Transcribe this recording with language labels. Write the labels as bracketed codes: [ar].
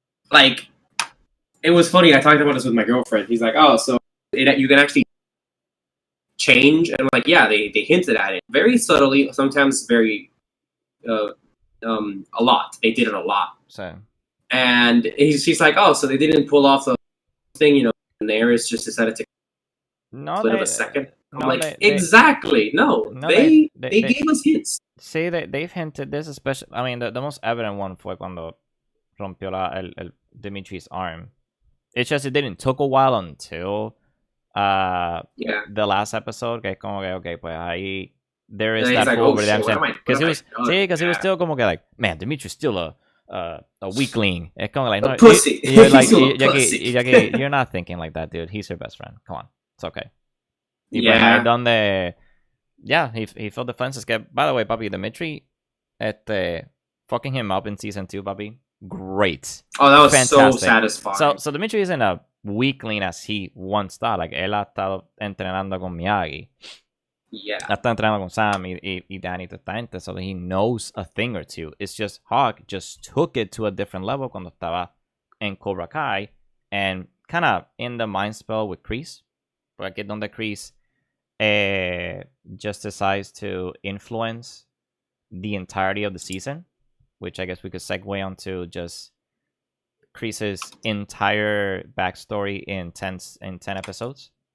[en] Like, it was funny. I talked about this with my girlfriend. He's like, oh, so you can actually change, and I'm like, yeah, they hinted at it very subtly, sometimes very a lot. They did it a lot. So, and she's like, oh, so they didn't pull off the thing, you know, and Ares just decided to split of a second. I'm like, exactly. They gave us hints. See, they've hinted this, especially. I mean, the most evident one fue cuando rompió el Dimitri's arm. It's just it didn't took a while until the last episode. Que como que okay, pues ahí there is that full redemption because he was still como que like, man, Dimitri's still a weakling. It's kind of like, no, pussy. You're like, you're not thinking like that, dude. He's your best friend. Come on, it's okay. He filled the fences. By the way, papi, Dimitri, fucking him up in season 2, papi. Great. Oh, that was fantastic. So satisfying. So Dimitri isn't a weakling as he once thought. [es] Like, él ha estado entrenando con Miyagi. [en] Yeah. [es] Ha estado entrenando con Sam y Danny totalmente, so he knows a thing or two. [en] It's just Hawk just took it to a different level cuando estaba en Cobra Kai and kind of in the mind spell with Kreese. Porque donde Kreese just decides to influence the entirety of the season, which I guess we could segue onto just Kreese's entire backstory in 10 episodes.